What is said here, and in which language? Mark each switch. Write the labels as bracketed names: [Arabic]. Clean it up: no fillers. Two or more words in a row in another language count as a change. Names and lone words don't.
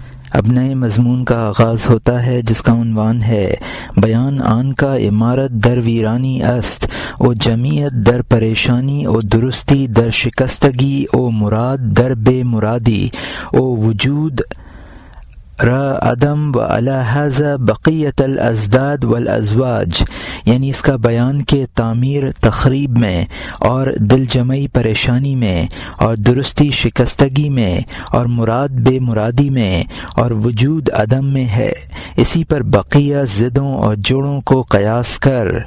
[Urdu] اب نئے مضمون کا آغاز ہوتا ہے جس کا عنوان ہے [Persian] بیان آن کا عمارت در ویرانی است او جمیعت در پریشانی او درستی در شکستگی او مراد در بے مرادی او وجود را عدم [Arabic] و علی ھذا بقیت الازداد والازواج، [Urdu] یعنی اس کا بیان کہ تعمیر تخریب میں اور دل جمعی پریشانی میں اور درستی شکستگی میں اور مراد بے مرادی میں اور وجود عدم میں ہے، اسی پر بقیہ ضدوں اور جوڑوں کو قیاس کر۔